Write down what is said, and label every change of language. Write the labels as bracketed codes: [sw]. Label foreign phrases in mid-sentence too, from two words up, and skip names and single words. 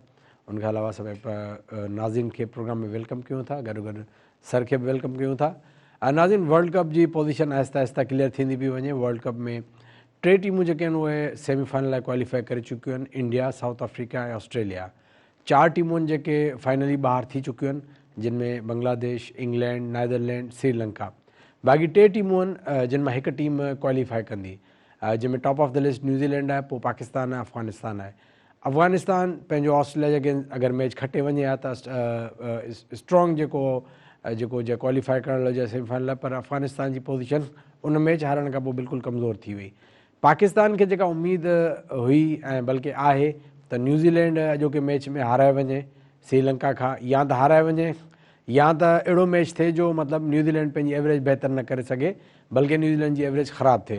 [sd] उनखे अलावा सभई नाज़रीन खे प्रोग्राम में वेलकम कयूं था, गॾोगॾु सर खे बि वेलकम कयूं था। नाज़रीन, वर्ल्ड कप जी पोज़ीशन आहिस्ता आहिस्ता क्लियर थींदी पई वञे। वर्ल्ड कप में 3 टीमूं जेके आहिनि उहे सेमीफाइनल लाइ क्वालिफाई करे चुकियूं आहिनि, इंडिया, साउथ अफ्रीका ऐं ऑस्ट्रेलिया। 4 टीमूं जेके फाइनली ॿाहिरि थी चुकियूं आहिनि, जिन में बांग्लादेश, इंग्लैंड, नीदरलैंड, श्रीलंका। बाक़ी 2 टीमूं आहिनि जिन मां हिकु टीम क्वालिफाई कंदी, जंहिंमें [en] top of the list [sd] न्यूज़ीलैंड आहे, पोइ पाकिस्तान आहे, अफ़गानिस्तान आहे। अफ़गानिस्तान पंहिंजो ऑस्ट्रेलिया जे अगेंस्ट अगरि मैच खटे वञे हा त स्ट्रॉन्ग जेको क्वालिफाई करण लॻो सेमीफाइनल, पर अफ़गानिस्तान जी पोज़ीशन उन मैच हारण खां पोइ बिल्कुलु कमज़ोर थी वई। पाकिस्तान खे जेका उमेद हुई ऐं बल्कि आहे त न्यूज़ीलैंड अॼोके मैच में हाराए वञे श्रीलंका खां, या त हाराए वञे या त अहिड़ो मैच थिए जो मतिलबु न्यूज़ीलैंड पंहिंजी एवरेज बहितर न करे सघे, बल्कि न्यूज़ीलैंड जी एवरेज ख़राबु थिए।